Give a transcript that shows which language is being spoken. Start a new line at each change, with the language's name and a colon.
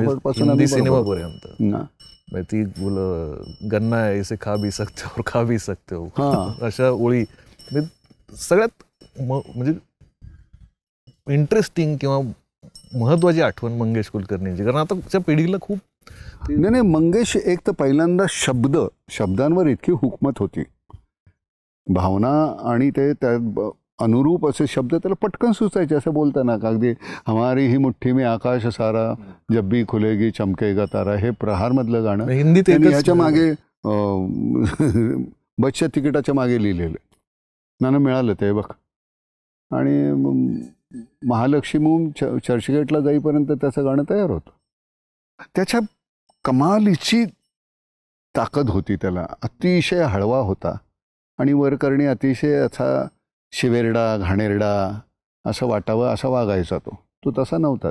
Marathi: पासून सिनेमापर्यंत ती बोल
Hindi: गन्ना ऐसे खा भी सकते हो,
Marathi: अशा ओळी सगळ्यात म्हणजे इंटरेस्टिंग किंवा महत्वाची आठवण मंगेश कुलकर्णींची. कारण आताच्या पिढीला खूप नाही, मंगेश एक तर पहिल्यांदा शब्दांवर इतकी हुकमत होती, भावना, आणि ते त्या अनुरूप असे शब्द त्याला पटकन सुचायचे. असं बोलताना अगदी
Hindi: हमारी ही मुठ्ठी में आकाश सारा, जब भी खुलेगी चमकेगा तारा,
Marathi: हे प्रहारमधलं गाणं हिंदीत ह्याच्या मागे बसच्या तिकिटाच्या मागे लिहिलेलं. नाना मिळालं ते बघ. आणि महालक्ष्मीहून चर्चगेटला जाईपर्यंत त्याचं गाणं तयार होतं. त्याच्या कमालीची ताकद होती, त्याला अतिशय हळवा होता, आणि वरकरणी अतिशय असा शिवेरडा, घाणेरडा असं वाटावं असा वागायचा तो तसा नव्हता.